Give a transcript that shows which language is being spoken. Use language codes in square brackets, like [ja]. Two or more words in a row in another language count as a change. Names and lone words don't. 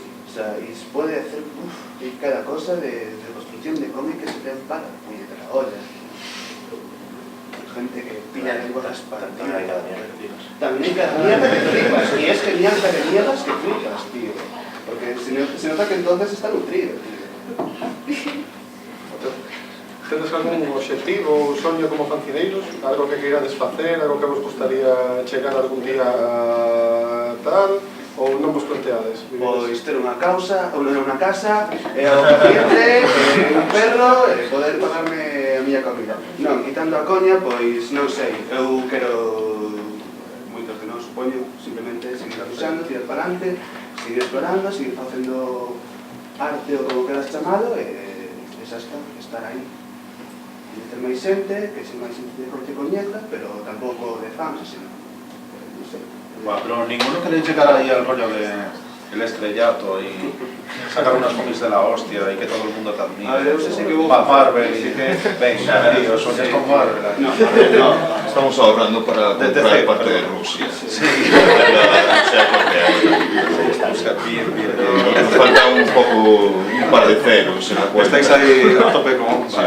[es] O sea, y se puede hacer cada cosa de construcción de cómic que se te para la puñetera olla. Gente que pilla lenguas para ti. También hay cada mierda que flipas. Y es genial la que mierdas que flipas, tío. Porque se nota que entonces está nutrido, tío. [gl] Tedes algún obxectivo ou soño como fancineiros? Algo que queirades facer? Algo que vos gustaría chegar algún día a tal? Ou non vos planteades? Pois ter unha casa, un cliente, un perro, e poder pagarme a miña comida. Non, quitando a coña, pois non sei, eu quero, moitos que non supoño, simplemente seguir luxando, tirar para adelante, seguir explorando, seguir facendo arte ou como queras chamado, e xa está, estar aí. Ter máis xente, que se máis xente que coñeza, pero tampouco de fans, sino, non sei. [es] Bueno, pero ninguno queréis llegar ahí al rollo de el estrellato y sacar unas cómics de la hostia y que todo el mundo te admire. [gl] A ver, eu sei que vou... [es] Marvel y que... Venga, tío, soñas con Marvel. No, estamos ahorrando para comprar parte de Rusia. Sí. Nos falta un par de ceros en la cuenta. Estáis ahí a tope con...